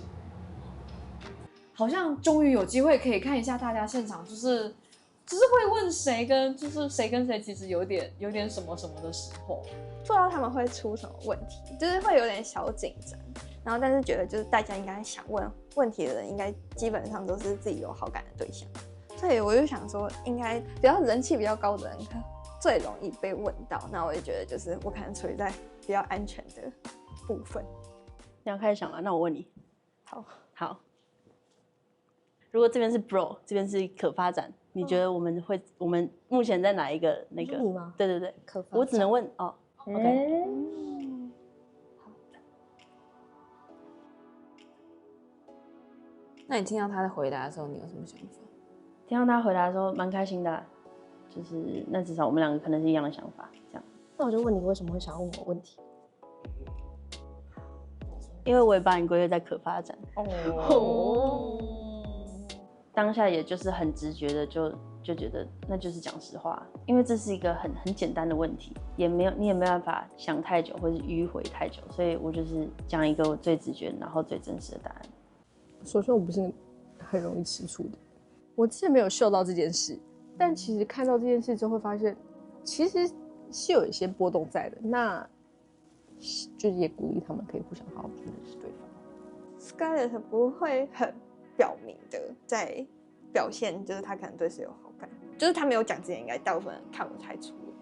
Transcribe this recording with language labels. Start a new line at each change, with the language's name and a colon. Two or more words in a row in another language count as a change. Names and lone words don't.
Chinese: 好像終於有機會可以看一下大家現場，就是會問誰跟就是誰跟誰其實有點什麼什麼的時候，不知道他們会出什麼問題，就是会有點小緊張。然後但是覺得就是大家應該想問問題的人，應該基本上都是自己有好感的对象。所以我就想說，应該比较人气比较高的人最容易被問到。那我就覺得就是我可能處於在比較安全的部分。你要開始想了，那我問你。好。如果這邊是 bro， 這邊是可發展，你覺得我們目前在哪一個那個？你嗎？对对对，可发展。我只能問哦。OK。好。那你聽到他的回答的時候，你有什麼想法？聽到他回答的時候，蠻開心的，就是那至少我們兩個可能是一樣的想法，這樣。那我就問你，為什麼會想要問我問題？因為我也把你歸類在可發展。哦。當下也就是很直覺的就覺得那就是講實話，因為這是一個很簡單的問題，你也沒辦法想太久或是迂回太久，所以我就是講一個我最直覺然後最真實的答案。首先我不是很容易吃醋的，我之前沒有嗅到這件事，但其實看到這件事之後會發現，其實是有一些波動在的，那就是也鼓勵他們可以互相好好去認識對方。 Scarlett 不會很表明的在表現，就是他可能對誰有好感，就是他沒有講之前，應該大部分人看不太出來。